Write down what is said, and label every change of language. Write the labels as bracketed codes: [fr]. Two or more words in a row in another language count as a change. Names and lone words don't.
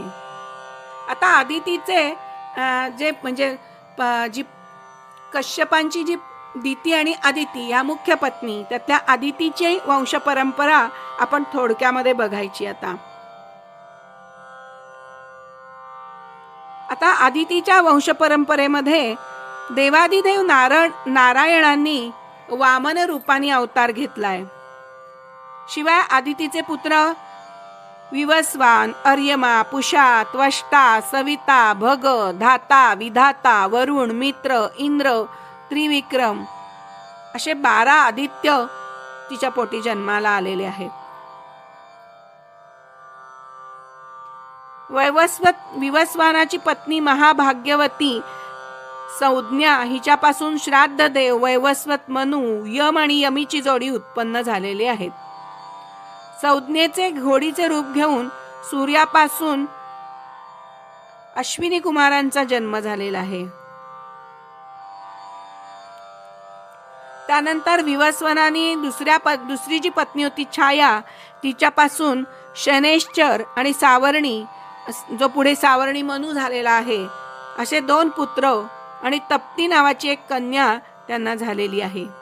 [mr] आता आदितीचे जे म्हणजे जी कश्यपांची जी दिती आणि आदिती या मुख्य पत्नी, त्यातल्या आदितीची वंश परंपरा आपण थोडक्यामध्ये बघायची. आता आदितीच्या वंश परंपरेमध्ये देवादिदेव नारायणांनी वामन रूपाने अवतार घेतलाय. शिवाय आदितीचे पुत्र विवस्वान, अर्यमा, पुषा, त्वष्टा, सविता, भग, धाता, विधाता, वरुण, मित्र, इंद्र, त्रिविक्रम असे 12 आदित्य तिच्या पोटी जन्माला आलेले आहेत. विवस्वानाची पत्नी महाभाग्यवती संज्ञा हिच्यापासून श्राद्ध देव वैवस्वत मनु, यम आणि यमीची जोडी उत्पन्न झालेली आहेत. संज्ञेचे घोडीचे रूप घेऊन सूर्यापासून अश्विनी कुमारांचा जन्म झालेला आहे. त्यानंतर विवस्वनाने दुसरी जी पत्नी होती छाया, तिच्यापासून शनेश्चर आणि सावर्णी, जो पुढे सावर्णी मनु झालेला आहे, असे 2 पुत्र आणि तप्ती नावाची एक कन्या त्यांना झालेली आहे.